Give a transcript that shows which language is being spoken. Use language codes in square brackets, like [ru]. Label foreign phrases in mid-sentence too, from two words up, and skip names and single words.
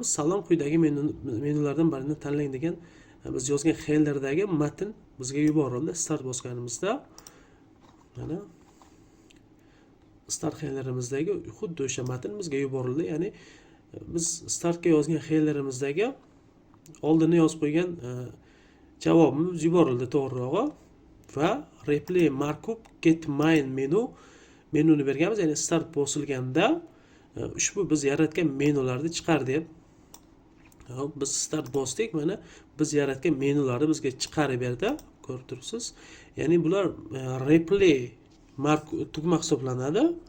[uz] Salom, quyidagi menulardan birini tanlang degan biz yozgan xillardagi matn bizga yuborildi start bosganimizda. Mana start xillarimizdagi xuddi o'sha matn bizga yuborildi. Ya'ni biz startga yozgan xillarimizdagi oldini yozib qo'ygan javobimiz yuborildi to'g'rirog'i va [en] replay markup get main [uz] menuni berganmiz. Ya'ni start bosilganda ushbu biz yaratgan menularni chiqar deb. Hop, biz start bosdik, mana biz yaratgan menularni bizga chiqarib berdi. Ko'rib turibsiz. Ya'ni bular replay tugma hisoblanadi.